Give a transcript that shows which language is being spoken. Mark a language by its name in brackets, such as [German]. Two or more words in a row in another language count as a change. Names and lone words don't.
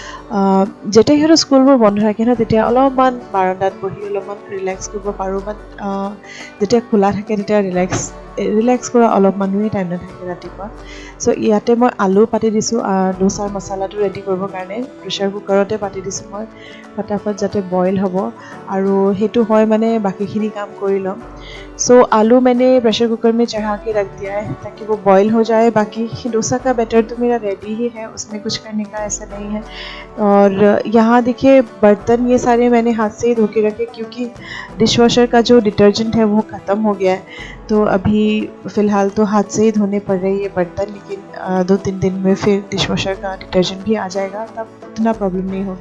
[Assamese] যেতিয়া সিহঁতৰ স্কুলবোৰ বন্ধ থাকে ন, তেতিয়া অলপমান বাৰাণ্ডাত বহি অলপমান ৰিলেক্স কৰিব পাৰোঁ, বাট যেতিয়া খোলা থাকে তেতিয়া ৰিলেক্স কৰা অলপমানোৱেই টাইম নাথাকে ৰাতিপুৱা। চ' ইয়াতে মই আলু পাতি দিছোঁ, ডোচাৰ মছলাটো ৰেডি কৰিবৰ কাৰণে [English] pressure cooker [Assamese] পাতি দিছোঁ মই, ফটাফট যাতে বইল হ'ব, আৰু সেইটো হয় মানে বাकीখিনি काम কৰি ল'ম। [Hindi] सो आलू मैंने [English] pressure cooker [Hindi] में चढ़ा के रख दिया है ताकि वो बॉईल हो जाए। बाकी डोसा का बैटर तो मेरा रेडी ही है, उसमें कुछ करने का ऐसा नहीं है। और यहाँ देखिए बर्तन ये सारे मैंने हाथ से ही धो के रखे, क्योंकि डिशवॉशर का जो डिटर्जेंट है वो ख़त्म हो गया है, तो अभी फ़िलहाल तो हाथ से ही धोने पड़ रहे हैं ये बर्तन, लेकिन 2-3 दिन में फिर डिशवॉशर का डिटर्जेंट भी आ जाएगा, तब उतना प्रॉब्लम नहीं होगा।